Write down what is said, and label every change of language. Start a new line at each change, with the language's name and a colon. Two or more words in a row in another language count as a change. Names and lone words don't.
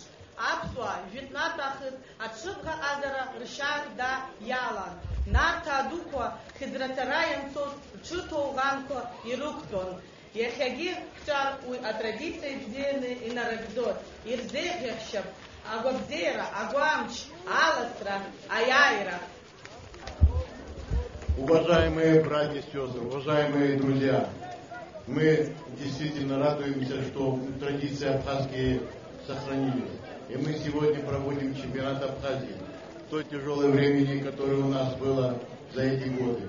Abkhazian: Аԥсуаа жәытәнатәахыз аҽыбӷаҟазара ршьаарда иалан. Нарҭаа дуқәа хьыӡрацара ианцоз рҽырҭоуӷанқәа ирықәтәон. Иахьагьы ҳҿар уи атрадициа бзианы инарыгӡоит. Ирзеиӷьаҳшьап агәабзиара, агәамч, аласра, аиааира.
Russian: Уважаемые братья и сестры, уважаемые друзья, мы действительно радуемся, что традиции абхазские сохранились. И мы сегодня проводим чемпионат Абхазии в то тяжелое времени, которое у нас было за эти годы.